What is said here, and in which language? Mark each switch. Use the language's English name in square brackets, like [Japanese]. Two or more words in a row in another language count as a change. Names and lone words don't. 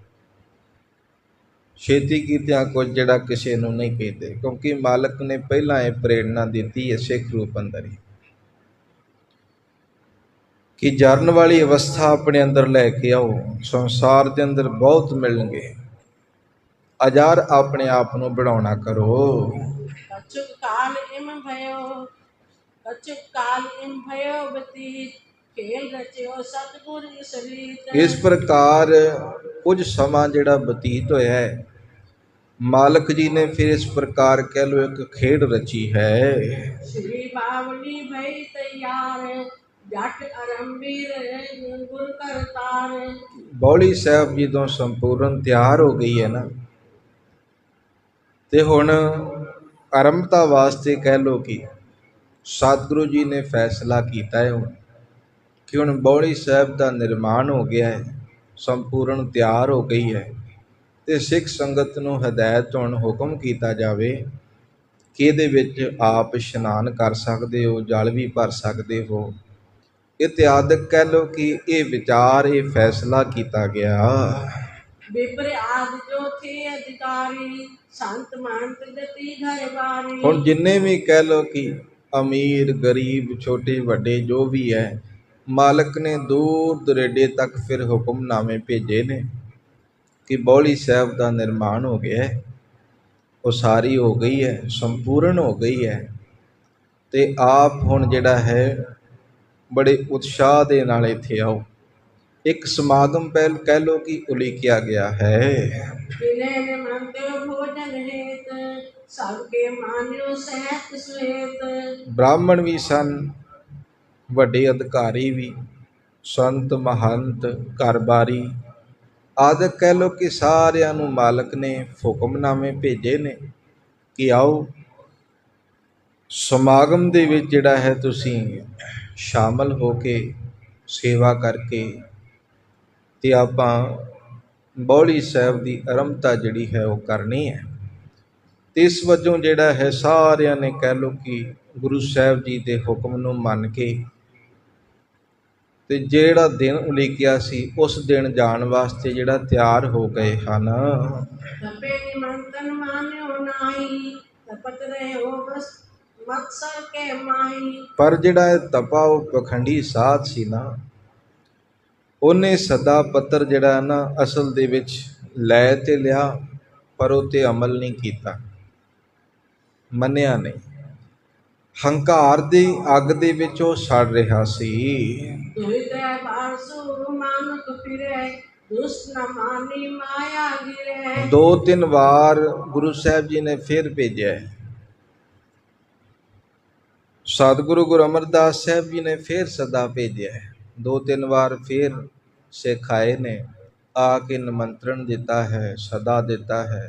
[Punjabi] ਛੇਤੀ ਕੀਤਿਆਂ ਕੁਝ ਜਿਹੜਾ ਕਿਸੇ ਨੂੰ ਨਹੀਂ ਕਹਿੰਦੇ, ਕਿਉਂਕਿ ਮਾਲਕ ਨੇ ਪਹਿਲਾਂ ਇਹ ਪ੍ਰੇਰਣਾ ਦਿੱਤੀ ਹੈ ਸਿੱਖ ਰੂਪ ਅੰਦਰ ਹੀ, ਕਿ ਜਰਨ ਵਾਲੀ ਅਵਸਥਾ ਆਪਣੇ ਅੰਦਰ ਲੈ ਕੇ ਆਓ। ਸੰਸਾਰ ਦੇ ਅੰਦਰ ਬਹੁਤ ਮਿਲਣਗੇ, ਅਜਰ ਆਪਣੇ ਆਪ ਨੂੰ ਬਣਾਉਣਾ ਕਰੋ। [Braj] कछुक काल इम भयो कछुक काल इम भयो बतीत खेल रचियो सतगुर इस रीत। [Punjabi] ਇਸ ਪ੍ਰਕਾਰ ਕੁਝ ਸਮਾਂ ਜਿਹੜਾ ਬਤੀਤ ਹੋਇਆ ਹੈ, ਮਾਲਕ ਜੀ ਨੇ ਫਿਰ ਇਸ ਪ੍ਰਕਾਰ ਕਹਿ ਲਓ ਇੱਕ ਖੇਡ ਰਚੀ ਹੈ। [Braj] श्री बावली भई तैयार जट अरंबीर गुर करतार। [Punjabi] ਬੌਲੀ ਸਾਹਿਬ ਜੀ ਤੋਂ ਸੰਪੂਰਨ ਤਿਆਰ ਹੋ ਗਈ ਹੈ ਨਾ, ਤੇ ਹੁਣ ਆਰੰਭਤਾ ਵਾਸਤੇ ਕਹਿ ਲਓ ਕਿ ਸਤਿਗੁਰੂ ਜੀ ਨੇ ਫੈਸਲਾ ਕੀਤਾ ਹੈ ਹੁਣ ਕਿ ਹੁਣ ਬੌਲੀ ਸਾਹਿਬ ਦਾ ਨਿਰਮਾਣ ਹੋ ਗਿਆ ਹੈ, ਸੰਪੂਰਨ ਤਿਆਰ ਹੋ ਗਈ ਹੈ, ਤੇ ਸਿੱਖ ਸੰਗਤ ਨੂੰ ਹਦਾਇਤ ਹੁਣ ਹੁਕਮ ਕੀਤਾ ਜਾਵੇ ਕਿ ਇਹਦੇ ਵਿੱਚ ਆਪ ਇਸ਼ਨਾਨ ਕਰ ਸਕਦੇ ਹੋ, ਜਲ ਵੀ ਭਰ ਸਕਦੇ ਹੋ। ਇਤਿਆਦਿਕ ਕਹਿ ਲਓ ਕਿ ਇਹ ਵਿਚਾਰ, ਇਹ ਫੈਸਲਾ ਕੀਤਾ ਗਿਆ। [Braj] विप्र आदि जो थे अधिकारी संत महंत गति घर बारी। [Punjabi] ਹੁਣ ਜਿੰਨੇ ਵੀ ਕਹਿ ਲਓ ਕਿ ਅਮੀਰ ਗਰੀਬ ਛੋਟੇ ਵੱਡੇ ਜੋ ਵੀ ਹੈ, ਮਾਲਕ ਨੇ ਦੂਰ ਦੁਰੇਡੇ ਤੱਕ ਫਿਰ ਹੁਕਮਨਾਮੇ ਭੇਜੇ ਨੇ ਕਿ ਬੌਲੀ ਸਾਹਿਬ ਦਾ ਨਿਰਮਾਣ ਹੋ ਗਿਆ ਹੈ, ਉਸਾਰੀ ਹੋ ਗਈ ਹੈ, ਸੰਪੂਰਨ ਹੋ ਗਈ ਹੈ, ਤੇ ਆਪ ਹੁਣ ਜਿਹੜਾ ਹੈ ਬੜੇ ਉਤਸ਼ਾਹ ਦੇ ਨਾਲ ਇੱਥੇ ਆਓ। ਇੱਕ ਸਮਾਗਮ ਪਹਿਲ ਕਹਿ ਲਓ ਕਿ ਉਲੀਕਿਆ ਗਿਆ ਹੈ। [Braj] विनय निमंत भोजन हेत सबके मान्यो सहत सुहेत। [Punjabi] ਬ੍ਰਾਹਮਣ ਵੀ ਸਨ, ਵੱਡੇ ਅਧਿਕਾਰੀ ਵੀ, ਸੰਤ ਮਹੰਤ ਘਰ-ਬਾਰੀ ਆਦਿਕ ਕਹਿ ਲਓ ਕਿ ਸਾਰਿਆਂ ਨੂੰ ਮਾਲਕ ਨੇ ਹੁਕਮਨਾਮੇ ਭੇਜੇ ਨੇ ਕਿ ਆਓ ਸਮਾਗਮ ਦੇ ਵਿੱਚ ਜਿਹੜਾ ਹੈ ਤੁਸੀਂ ਸ਼ਾਮਲ ਹੋ ਕੇ ਸੇਵਾ ਕਰਕੇ ਤੇ ਆਪਾਂ ਬੌਲੀ ਸਾਹਿਬ ਦੀ ਆਰੰਭਤਾ ਜਿਹੜੀ ਹੈ ਉਹ ਕਰਨੀ ਹੈ। ਤੇ ਇਸ ਵਜੋਂ ਜਿਹੜਾ ਹੈ ਸਾਰਿਆਂ ਨੇ ਕਹਿ ਲਓ ਕਿ ਗੁਰੂ ਸਾਹਿਬ ਜੀ ਦੇ ਹੁਕਮ ਨੂੰ ਮੰਨ ਕੇ ਤੇ ਜਿਹੜਾ ਦਿਨ ਉਲੀਕਿਆ ਸੀ ਉਸ ਦਿਨ ਜਾਣ ਵਾਸਤੇ ਜਿਹੜਾ ਤਿਆਰ ਹੋ ਗਏ ਹਨ। [Braj] तपे निमंत्रण मान्यो नाई तपत रहे हो बस मत्सर के माही। [Punjabi] ਪਰ ਜਿਹੜਾ ਇਹ ਤਪਾ ਉਹ ਪਖੰਡੀ ਸਾਧ ਸੀ ਨਾ, ਉਹਨੇ ਸਦਾ ਪੱਤਰ ਜਿਹੜਾ ਨਾ ਅਸਲ ਦੇ ਵਿੱਚ ਲੈ ਤੇ ਲਿਆ, ਪਰ ਉਹ 'ਤੇ ਅਮਲ ਨਹੀਂ ਕੀਤਾ, ਮੰਨਿਆ ਨਹੀਂ। ਹੰਕਾਰ ਦੀ ਅੱਗ ਦੇ ਵਿੱਚ ਉਹ ਸੜ ਰਿਹਾ ਸੀ। [Braj] दुहित बासु मानुक फिरे दुष्ट न मानी माया गिरे। [Punjabi] 2-3 ਵਾਰ ਗੁਰੂ ਸਾਹਿਬ ਜੀ ਨੇ ਫਿਰ ਭੇਜਿਆ। ਸਤਿਗੁਰੂ ਗੁਰੂ ਅਮਰਦਾਸ ਸਾਹਿਬ ਜੀ ਨੇ ਫਿਰ ਸਦਾ ਭੇਜਿਆ। 2-3 ਵਾਰ ਫਿਰ ਸਿੱਖ ਆਏ ਨੇ, ਆ ਕੇ ਨਿਮੰਤਰਣ ਦਿੱਤਾ ਹੈ, ਸਦਾ ਦਿੱਤਾ ਹੈ।